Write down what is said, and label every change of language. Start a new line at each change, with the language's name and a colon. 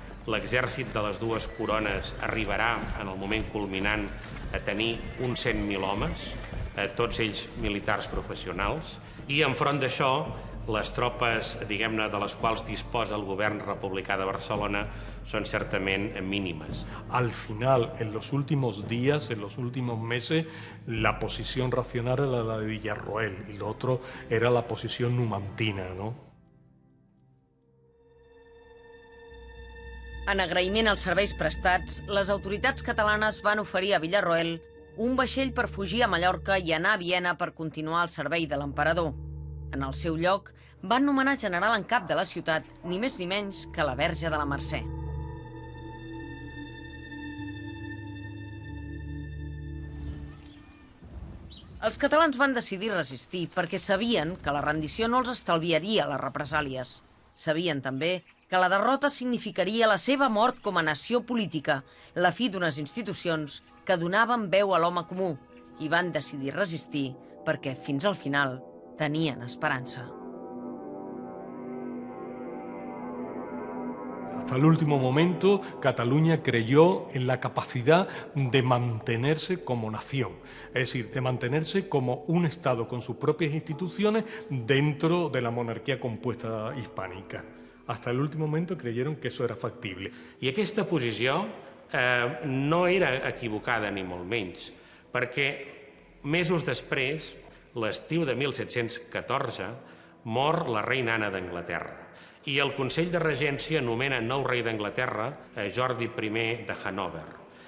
Catalan: L'exèrcit de les dues corones arribarà en el moment culminant a tenir uns 100.000 homes, tots ells militars professionals, i enfront d'això les tropes, diguem-ne, de les quals disposa el govern republicà de Barcelona son certament mínimas.
Spanish: Al final, en los últimos días, en los últimos meses, la posición racional era la de Villarroel y lo otro era la posición numantina, ¿no?
Catalan: En agraïment als serveis prestats, les autoritats catalanes van oferir a Villarroel un vaixell per fugir a Mallorca i anar a Viena per continuar el servei de l'emperador. En el seu lloc, van nomenar general en cap de la ciutat, ni més ni menys que la Verge de la Mercè. Els catalans van decidir resistir perquè sabien que la rendició no els estalviaria les represàlies. Sabien també que la derrota significaria la seva mort com a nació política, la fi d'unes institucions que donaven veu a l'home comú, i van decidir resistir perquè, fins al final, tenien esperanza.
Spanish: Hasta el último momento, Cataluña creyó en la capacidad de mantenerse como nación, es decir, de mantenerse como un Estado con sus propias instituciones dentro de la monarquía compuesta hispánica. Hasta el último momento creyeron que eso era factible.
Catalan: I aquesta posició no era equivocada ni molt menys, perquè mesos després, l'estiu de 1714, mor la reina Anna d'Anglaterra i el Consell de Regència nomena nou rei d'Anglaterra, Jordi I de Hannover.